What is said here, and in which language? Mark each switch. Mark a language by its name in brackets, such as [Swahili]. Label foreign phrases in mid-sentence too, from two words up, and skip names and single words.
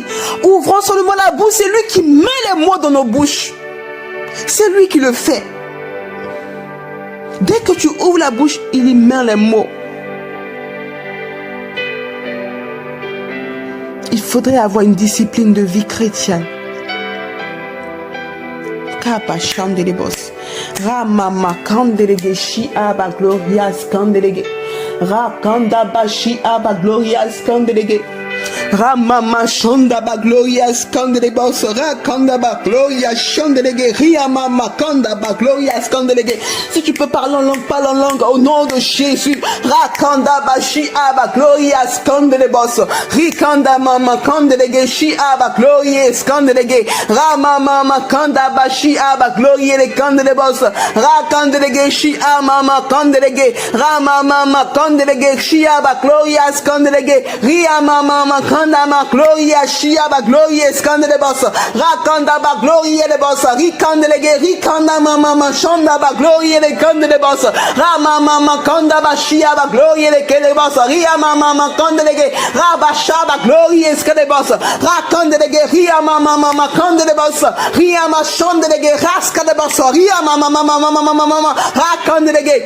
[French] Ouvrons seulement la bouche, c'est lui qui met les mots dans nos bouches. C'est lui qui le fait. Dès que tu ouvres la bouche, il y met les mots. Il faudrait avoir une discipline de vie chrétienne. Ramama kandelege shi aba glorias kandelege. Rakanda bashi aba glorias kandelege. Ramama shonda ba glorias kandelebos. Rakanda ba glorias shandelege. Riamama kanda ba glorias kandelege. Si tu peux parler en langue, parle en langue au nom de Jésus. Rakanda bashi aba glorias kandelebos. Rikanda mama kandelege shi aba glorias kandelege. Ramama kanda bashi aba glorias le kandelebos. Rakandelege shi amama kandelege. Ramama kandelege shi aba glorias kandelege. Riamama kanda ma gloria shia ba gloria skandele boss rakanda ba gloria le boss rikandelege rikanda mama shanda ba gloria le kandele boss rama mama kanda ba shia ba gloria le kele boss ria mama kandelege raba shaba gloria skandele boss rakandelege ria mama kandele boss ria ma shandelege raskade boss ria mama rakandelege.